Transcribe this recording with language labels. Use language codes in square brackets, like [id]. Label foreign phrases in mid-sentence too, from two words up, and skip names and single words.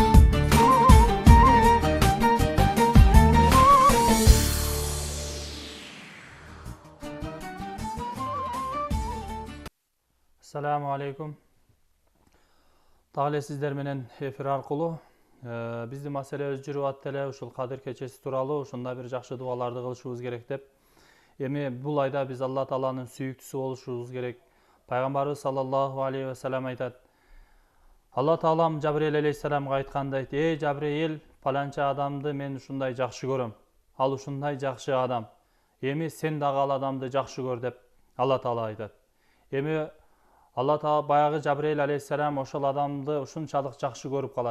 [ar] السلام عليكم. [ky] Дагы эле сиздер менен эфир аркылуу биздин маселебиз жүрүп атты эле, ушул Кадыр кечеси тууралуу ушундай бир жакшы дубаларды кылышыбыз керек деп. Эми бул айда биз Алла Тааланын сүйүктүүсү болушубуз керек. Пайгамбарыбыз [ar] صلى الله عليه وسلم [ky] айтат. Алла Таалам Жабрил алейхиссаламга айткандай, Жабрил, паланча адамды мен ушундай жакшы көрөм. Ал ушундай жакшы адам. Эми сен дагы ал адамды жакшы көр деп Алла Таала айтат. Эми Алла Таала баягы Жабрил алейхиссалам ошол адамды ушунчалык жакшы көрүп калат.